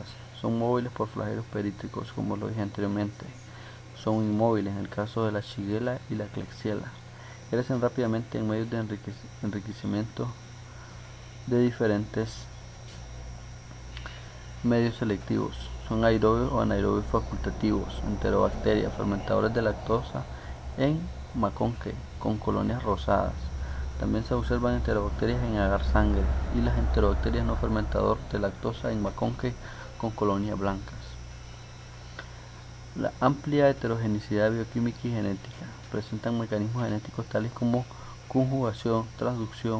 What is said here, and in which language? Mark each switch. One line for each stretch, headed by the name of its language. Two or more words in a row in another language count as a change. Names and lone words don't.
Spanish: Son móviles por flagelos perítricos, como lo dije anteriormente. Son inmóviles en el caso de la Shigella y la Klebsiella. Crecen rápidamente en medios de enriquecimiento de diferentes medios selectivos. Son aerobios o anaerobios facultativos. Enterobacterias, fermentadores de lactosa en maconque, con colonias rosadas. También se observan enterobacterias en agar sangre y las enterobacterias no fermentador de lactosa en maconque con colonias blancas. La amplia heterogeneidad bioquímica y genética presentan mecanismos genéticos tales como conjugación, transducción.